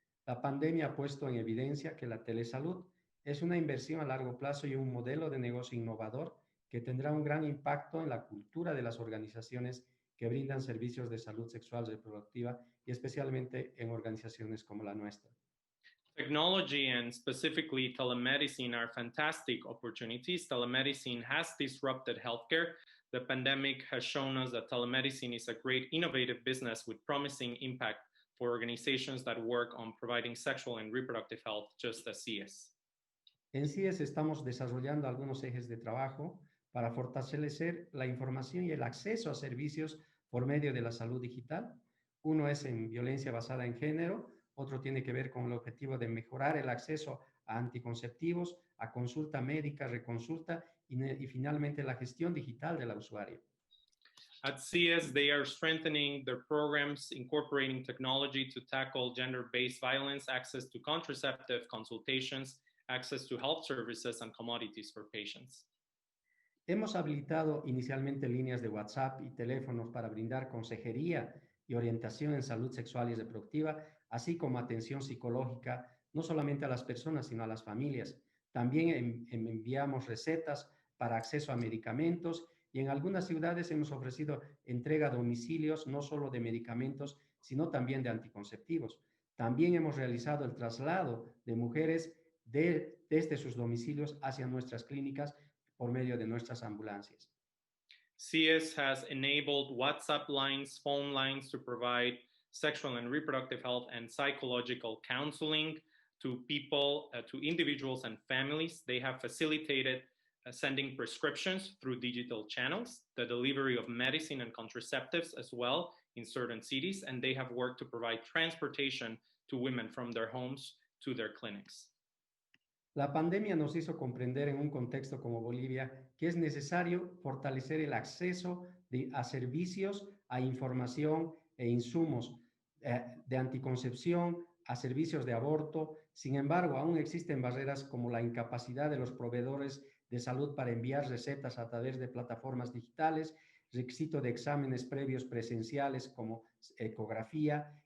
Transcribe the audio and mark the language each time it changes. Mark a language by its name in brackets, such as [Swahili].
[Spanish] La pandemia ha puesto en evidencia que la telesalud es una inversión a largo plazo y un modelo de negocio innovador que tendrá un gran impacto en la cultura de las organizaciones que brindan servicios de salud sexual reproductiva y especialmente en organizaciones como la nuestra. [English] Technology and specifically telemedicine are fantastic opportunities. Telemedicine has disrupted healthcare. The pandemic has shown us that telemedicine is a great innovative business with promising impact for organizations that work on providing sexual and reproductive health, just as CIES. [Spanish] En CIES estamos desarrollando algunos ejes de trabajo para fortalecer la información y el acceso a servicios por medio de la salud digital. Uno es en violencia basada en género, otro tiene que ver con el objetivo de mejorar el acceso a anticonceptivos, a consulta médica, reconsulta y finalmente la gestión digital del usuario. [English] At CIES, they are strengthening their programs, incorporating technology to tackle gender-based violence, access to contraceptive consultations, access to health services, and commodities for patients. [Spanish] Hemos habilitado inicialmente líneas de WhatsApp y teléfonos para brindar consejería y orientación en salud sexual y reproductiva, así como atención psicológica, no solamente a las personas, sino a las familias. También enviamos recetas para acceso a medicamentos y en algunas ciudades hemos ofrecido entrega a domicilios, no solo de medicamentos, sino también de anticonceptivos. También hemos realizado el traslado de mujeres desde sus domicilios hacia nuestras clínicas por medio de nuestras ambulancias. [English] CIES has enabled WhatsApp lines, phone lines to provide sexual and reproductive health and psychological counseling to people, to individuals and families. They have facilitated sending prescriptions through digital channels, the delivery of medicine and contraceptives as well in certain cities, and they have worked to provide transportation to women from their homes to their clinics. [Spanish] La pandemia nos hizo comprender en un contexto como Bolivia que es necesario fortalecer el acceso a servicios, a información e insumos de anticoncepción, a servicios de aborto. Sin embargo, aún existen barreras como la incapacidad de los proveedores de salud para enviar recetas a través de plataformas digitales, requisito de exámenes previos presenciales como ecografía.